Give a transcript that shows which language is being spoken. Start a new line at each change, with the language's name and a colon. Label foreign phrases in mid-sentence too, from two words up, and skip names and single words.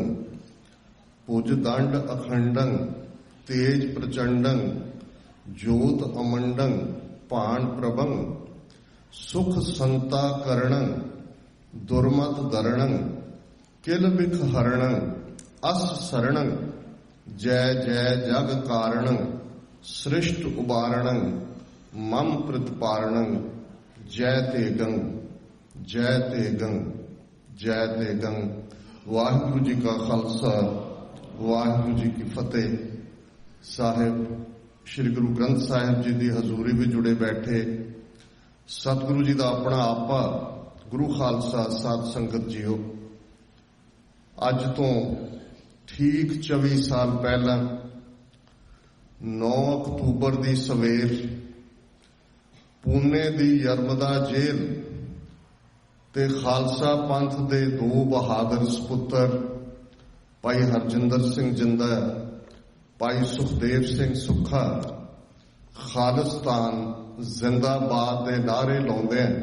Punjabi: ਪੁਜ ਦੰਡ ਅਖੰਡੰ ਤੇਜ ਪ੍ਰਚੰਡੰ ਜੋਤ ਅਮੰਡੰ ਪਾਨ ਪ੍ਰਭੰ ਸੁਖ ਸੰਤਾ ਕਰਣੰ ਦੁਰਮਤ ਦਰਣੰ ਕਿਲ ਬਿਖ ਹਰਣੰ ਅਸ ਸ਼ਰਣੰ ਜੈ ਜੈ ਜਗ ਕਾਰਣੰ ਸ੍ਰਿਸ਼ਟ ਉਬਾਰਣੰ ਮਮ ਪ੍ਰਤਿਪਾਰਣੰ ਜੈ ਤੇਗੰ ਜੈ ਤੇਗੰ ਜੈ ਤੇਗੰ। ਵਾਹਿਗੁਰੂ ਜੀ ਕਾ ਖਾਲਸਾ ਵਾਹਿਗੁਰੂ ਜੀ ਕੀ ਫਤਿਹ। ਸਾਹਿਬ ਸ੍ਰੀ ਗੁਰੂ ਗ੍ਰੰਥ ਸਾਹਿਬ ਜੀ ਕੀ ਹਜ਼ੂਰੀ ਮੇਂ ਜੁੜੇ ਬੈਠੇ ਸਤਿਗੁਰੂ ਜੀ ਕਾ ਅਪਨਾ ਆਪਾ ਗੁਰੂ ਖਾਲਸਾ ਸਾਧ ਸੰਗਤ ਜੀਓ, ਅੱਜ ਤੋਂ ਠੀਕ 24 ਸਾਲ ਪਹਿਲਾਂ 9 ਅਕਤੂਬਰ ਕੀ ਸਵੇਰ ਪੁਣੇ ਕੀ ਯਰਮਦਾ ਜੇਲ੍ਹ ਤੋਂ ਖਾਲਸਾ ਪੰਥ ਕੇ 2 ਬਹਾਦਰ ਸਪੁੱਤਰ ਭਾਈ ਹਰਜਿੰਦਰ ਸਿੰਘ ਜਿੰਦਾ, ਭਾਈ ਸੁਖਦੇਵ ਸਿੰਘ ਸੁੱਖਾ ਖਾਲਿਸਤਾਨ ਜ਼ਿੰਦਾਬਾਦ ਕੇ ਨਾਰੇ ਲਾਉਂਦੇ